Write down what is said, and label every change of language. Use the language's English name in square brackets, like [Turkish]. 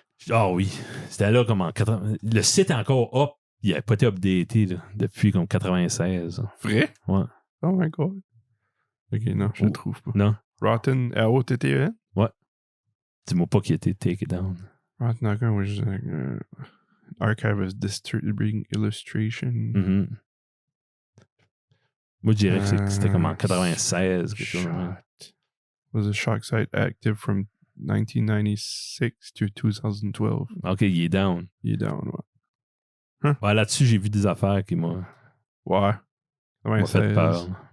[French] Ah oui. C'était là comme en 80... Le site est encore up. Il n'a pas été updaté là, depuis comme 96. Vrai? Ouais. [English] Oh my God. [French] Ok, non, je le trouve pas. Non. Rotten, R-O-T-T-E-N? Ouais. Dis-moi pas qu'il a été take down. [English] Rotten.com was archive of disturbing illustration. Mm-hmm. [French] Moi, je dirais que c'était comme en 96. [English] Was a shock site active from 1996 to 2012. [French] OK, il est down. Il est down, ouais. Huh? Ouais, là-dessus, j'ai vu des affaires qui m'ont fait peur.